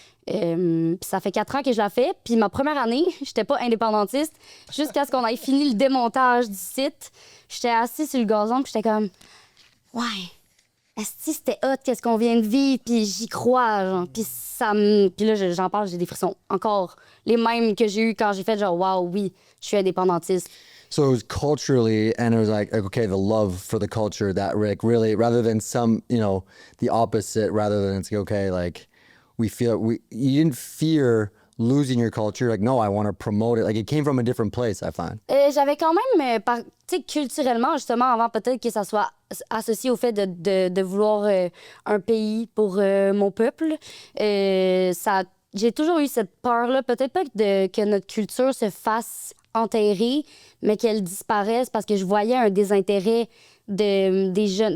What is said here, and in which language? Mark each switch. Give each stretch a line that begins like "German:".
French: Puis ça fait 4 ans que je la fais. Puis ma première année, j'étais pas indépendantiste jusqu'à ce qu'on ait fini le démontage du site. J'étais assise sur le gazon, puis j'étais comme « Ouais, esti, c'était hot, qu'est-ce qu'on vient de vivre, puis j'y crois, genre. » Puis puis là, j'en parle, j'ai des frissons. Encore les mêmes que j'ai eu quand j'ai fait genre « Wow, oui, je suis indépendantiste. »
English: so it was culturally, and it was like, okay, the love for the culture that like really, rather than some, the opposite, rather than it's okay, like you didn't fear losing your culture. Like, no, I want to promote it. Like, it came from a different place, I find.
French: J'avais quand même, tu sais, culturellement, justement, avant peut-être que ça soit associé au fait de vouloir un pays pour mon peuple, j'ai toujours eu cette peur-là, peut-être pas que notre culture se fasse enterrer, mais qu'elle disparaisse parce que je voyais un désintérêt des jeunes.